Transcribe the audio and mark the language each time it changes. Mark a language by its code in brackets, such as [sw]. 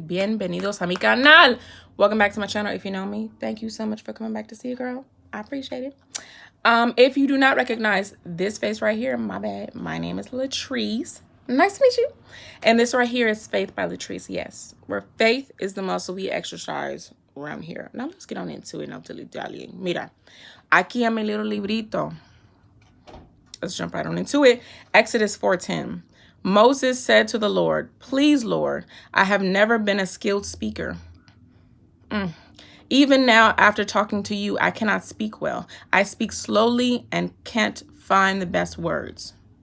[es] Bienvenidos a mi canal. [en] Welcome back to my channel. If you know me, thank you so much for coming back to see it, girl. I appreciate it. If you do not recognize this face right here, my bad. My name is Latrice. Nice to meet you. And this right here is Faith by Latrice, yes. Where faith is the muscle we exercise around here. Now let's get on into it. No dilly-dallying. [es] Mira, aquí en mi [en] little [es] librito. [en] Let's jump right on into it. Exodus 4:10. Moses said to the Lord, "Please, Lord, I have never been a skilled speaker. Even now, after talking to you, I cannot speak well. I speak slowly and can't find the best words."